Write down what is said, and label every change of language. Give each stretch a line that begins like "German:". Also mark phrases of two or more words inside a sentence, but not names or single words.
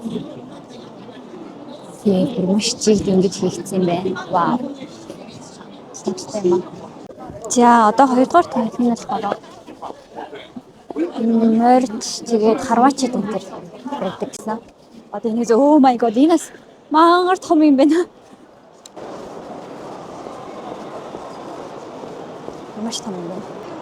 Mongolian: Тэгээд бүр маш чиг ингэж хийгдсэн юм байна. Вау. За одоо хоёрдугаар танхим нь болохоор морд тэгээд харваачид энэ төр байдаг гэсэн. Одоо энэ
English: oh my god
Mongolian: энэс мангар том юм байна. Маш том юм байна.